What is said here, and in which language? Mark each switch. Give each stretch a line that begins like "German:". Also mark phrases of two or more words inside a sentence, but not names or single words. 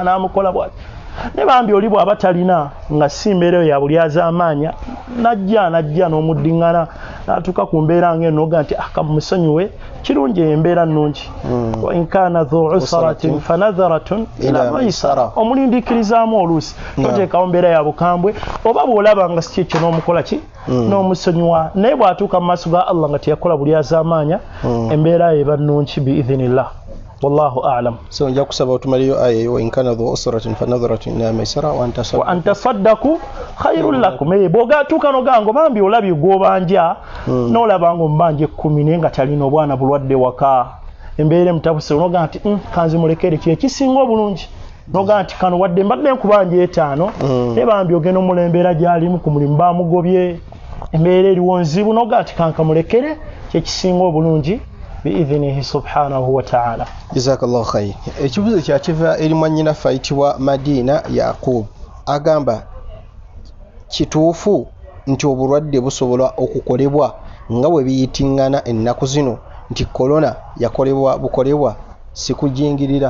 Ganda: n'amukola bwati ne bambi oli bw'aba talina nga si mbeera eyo ya buli az'amaanya najja n'omuddiŋŋana n'atuuka ku mbeera ng'eno noga nti akamusonyiwe kirungi embeera nnungi
Arabic: وإن كان ذو عسرة فنظرة إلى ميسرة
Ganda: omulindiikirizaamu oluusi toteekawo mbeera ya bukambwe oba bw'olaba nga si kyekyo n'omukola ki n'omusonyiwa naye bw'atuuka mu maaso ga Allah nga teyakola buli az'amaanya embeera eba nnungi
Arabic: بإذن الله والله أعلم.
Ganda: So nja kusaba otumaliyo aya
Arabic: وإن كان ذو عسرة فنظرة إلى ميسرة وأنت صدقوا خير لكم
Ganda: bw'ogaatuuka n'ogango bambi olabye gw'obanja n'olaba nga omubanja 10 naye nga talina obwana bulwadde waka embeera emutabuse n'oga nti kanzi mulekere kye kisinga obulungi n'oga nti kano wadde mbadde nkubanja 5 naye bambi ogenda omulembera gy'alimu ku mulimu baamugobye embeera eriwo nzibu n'oga nti kankamulekere kye kisinga obulungi
Arabic: بإذنه سبحانه وتعالى. جزاك الله خير.
Ganda: Ekibuzo kyakiva eri mwannyinaffe ayitibwa Madina Yaqub agamba kituufu nti obulwadde busobola okukolebwa nga bwe biyitingana ennaku zino nti korona bukolebwa sikujingirira.